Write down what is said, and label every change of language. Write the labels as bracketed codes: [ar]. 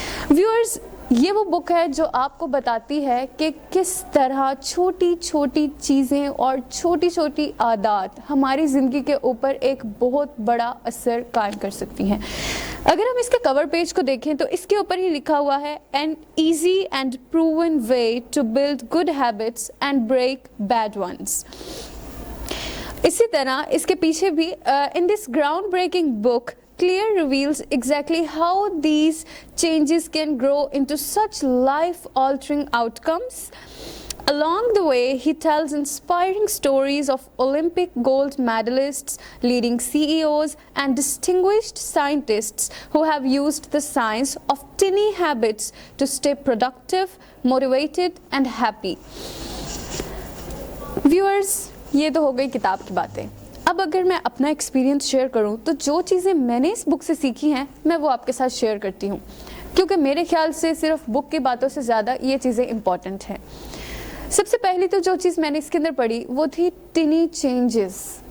[hi] Viewers, ये वो book है जो आपको बताती है कि किस तरह छोटी छोटी चीज़ें और छोटी छोटी आदत हमारी ज़िंदगी के ऊपर एक बहुत बड़ा असर कायम कर सकती हैं। अगर हम इसके कवर पेज को देखें तो इसके ऊपर ही लिखा हुआ है [en] An easy and proven way to build good habits and break bad ones. [hi] इसी तरह इसके पीछे भी [en] In this ground breaking book Clear reveals exactly how these changes can grow into such life-altering outcomes. Along the way, he tells inspiring stories of Olympic gold medalists, leading CEOs, and distinguished scientists who have used the science of tiny habits to stay productive, motivated, and happy. [hi] Viewers, ये तो हो गई किताब की बातें। अब अगर मैं अपना एक्सपीरियंस शेयर करूं तो जो चीज़ें मैंने इस बुक से सीखी हैं मैं वो आपके साथ शेयर करती हूं, क्योंकि मेरे ख्याल से सिर्फ बुक की बातों से ज़्यादा ये चीज़ें इम्पॉर्टेंट हैं। सबसे पहली तो जो चीज़ मैंने इसके अंदर पढ़ी वो थी टिनी चेंजेस।